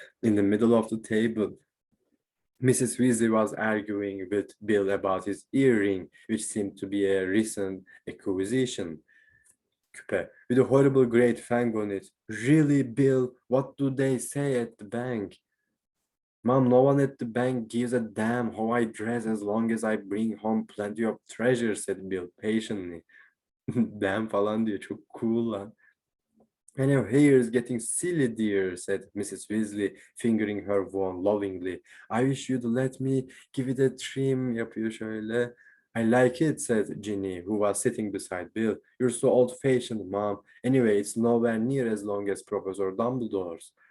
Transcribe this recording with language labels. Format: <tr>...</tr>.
<en>In the middle of the table, Mrs. Weasley was arguing with Bill about his earring, which seemed to be a recent acquisition. Küpe, with a horrible great fang on it. Really, Bill, what do they say at the bank? Mom, no one at the bank gives a damn how I dress as long as I bring home plenty of treasure, said Bill patiently.</en> <tr>Damn falan diyor, çok cool lan.</tr> <en>And your hair is getting silly, dear, said Mrs. Weasley, fingering her wand lovingly. I wish you'd let me give it a trim,</en> <tr>yapıyor şöyle.</tr> <en>I like it, said Ginny, who was sitting beside Bill. You're so old-fashioned, Mom. Anyway, it's nowhere near as long as Professor Dumbledore's.</en>